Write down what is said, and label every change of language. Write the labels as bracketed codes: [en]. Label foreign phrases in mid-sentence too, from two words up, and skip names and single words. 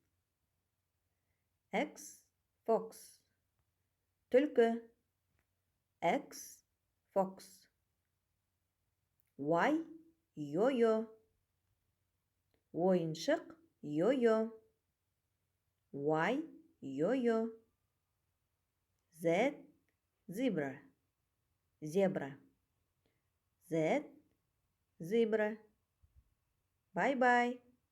[en] X. Fox. Түлкі. X. Fox. Y. [kk] Йо-йо. Ойыншық. Йо-йо. [en] Y. Йо-йо. Z. Zebra. Зебра. Z. Zebra. Bye-bye.